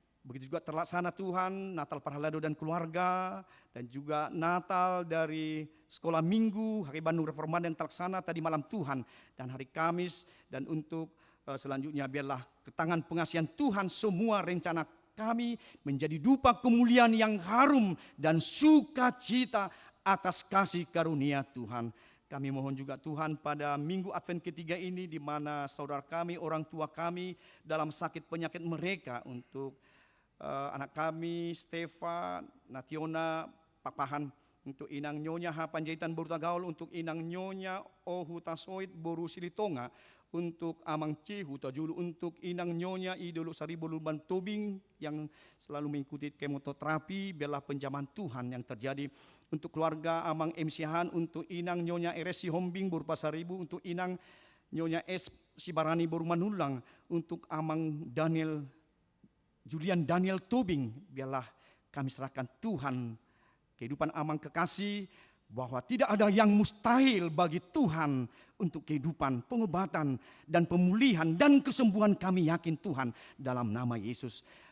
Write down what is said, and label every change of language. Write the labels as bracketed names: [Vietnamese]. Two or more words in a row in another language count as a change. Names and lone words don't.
[Indonesian] Begitu juga terlaksana Tuhan, Natal Parhalado dan keluarga, dan juga Natal dari sekolah minggu, Hari Bandung Reformat yang terlaksana tadi malam Tuhan, dan hari Kamis, dan untuk selanjutnya biarlah ke tangan pengasihan Tuhan semua rencana kami menjadi dupa kemuliaan yang harum dan sukacita atas kasih karunia Tuhan. Kami mohon juga Tuhan pada minggu Advent ketiga ini di mana saudara kami, orang tua kami dalam sakit penyakit mereka untuk anak kami, Stefa, Nationa, Papahan, untuk inang nyonya Ha Panjaitan Boru Tagaul, untuk inang nyonya Ohu Tasoit Boru Silitonga, untuk amang Cihu Tajulu, untuk inang nyonya Idolo Saribo Lurban Tobing yang selalu mengikuti kemoterapi, biarlah penjaman Tuhan yang terjadi. Untuk keluarga amang MC-Han, untuk inang nyonya RS Hombing Boru Pasaribu, untuk inang nyonya S Sibarani Boru Manulang, untuk amang Julian Daniel Tobing, biarlah kami serahkan Tuhan kehidupan amang kekasih, bahwa tidak ada yang mustahil bagi Tuhan untuk kehidupan, pengobatan, dan pemulihan, dan kesembuhan kami yakin Tuhan dalam nama Yesus.